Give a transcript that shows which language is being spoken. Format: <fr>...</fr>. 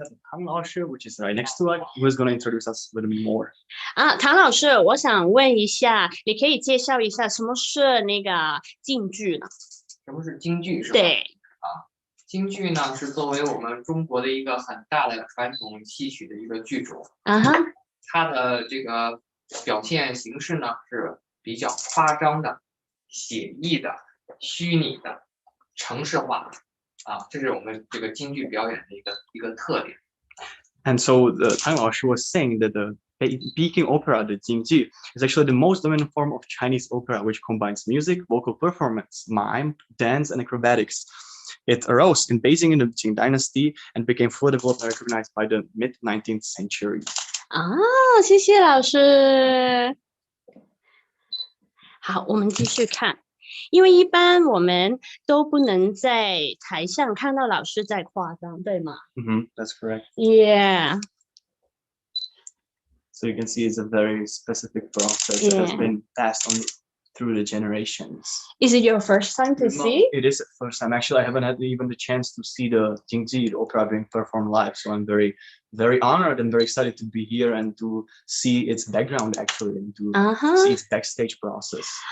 <en>Tang Laoshi, which is right next to us, who is going to introduce us a little bit more.</en> <zh>唐老师，我想问一下，你可以介绍一下什么是那个京剧呢？什么是京剧？是吧？对。京剧呢是作为我们中国的一个很大的传统戏曲的一个剧种。它的这个表现形式呢是比较夸张的、写意的、虚拟的、程式化的这是我们这个京剧表演的一个特点。</zh> <en>And so the Tang Laoshi was saying that the Peking opera, the Jingji, is actually the most dominant form of Chinese opera, which combines music, vocal performance, mime, dance, and acrobatics. It arose in Beijing in the Qing Dynasty and became fully developed and recognized by the mid-19th century.</en> <zh>谢谢老师。好，我们继续看。因为一般我们都不能在台上看到老师在夸张，对吗？</zh> <en>That's correct. Yeah. So you can see it's a very specific process that has been passed on through the generations. Is it your first time to see? It is the first time. Actually, I haven't had even the chance to see the Jingji, the opera being performed live. So I'm very, very honored and very excited to be here and to see its background actually and to see its backstage process.</en>